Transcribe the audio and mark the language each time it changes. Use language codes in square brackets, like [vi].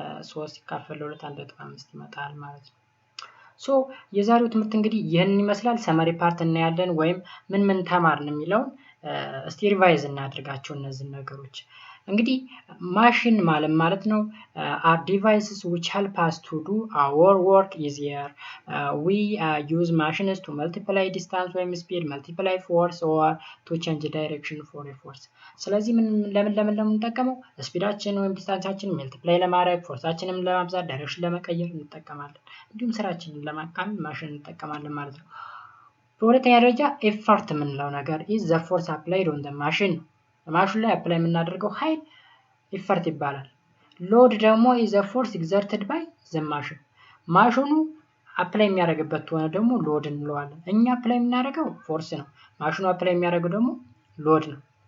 [am] 3 ሲካፈል ለ2 1.5 ይመጣል ማለት ነው። ሶ የዛሬው ትምህርት እንግዲህ ይሄን ይመስላል። ሰመሪ ፓርት እናያለን ወይም ምን ተማርን የሚለውን እስቲ ሪቫይዝ እናድርጋቸው እነዚህ ነገሮች። እንግዲህ ማሽን ማለት ነው [en] are devices which help us to do our work easier. We use machines to multiply distance [am] ወይም [en] speed, multiply force or to change direction for a force. [am] ስለዚህ ለምን እንጠቀመው ስፒዳችን ወይም ዲስታንሳችንን መልቲፕላይ ለማድረግ ፎርሳችንን ለማብዛት ዳይሬክሽን ለመቀየር እንጠቀማለን። እንዲሁም ስራችንን ለማቃለል ማሽን እንጠቀማለን ማለት ነው። በሁለተኛ ደረጃ ኤፈርት የምንለው ነገር [en] is the force applied on the machine [am] ማሽኑ ላይ አፕላይ የምናደርገው ኃይል ኢፈርት ይባላል። ሎድ ደግሞ [en] is a force exerted by the machine [am] ማሽኑ አፕላይ የሚያደርግበት ሆነ ደግሞ ሎድ እንለዋለን። እኛ አፕላይ የምናደርገው ፎርስ ነው ማሽኑ አፕላይ የሚያደርገው ደግሞ ሎድ ነው።